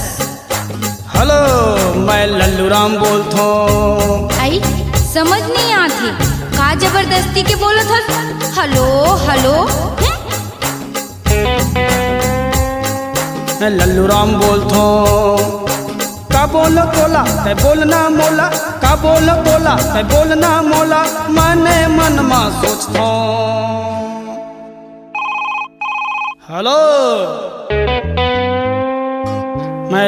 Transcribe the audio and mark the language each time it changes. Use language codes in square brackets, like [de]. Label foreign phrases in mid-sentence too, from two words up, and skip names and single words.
[hne] हेलो मैं लल्लू राम बोलथो आई समझ नहीं आती का जबरदस्ती के बोलत हस हलो हलो मैं लल्लू राम बोलथो का बोल बोला ते बोलना मोला का बोल बोला ते बोलना मोला मने मन मा सोचथो हेलो मैं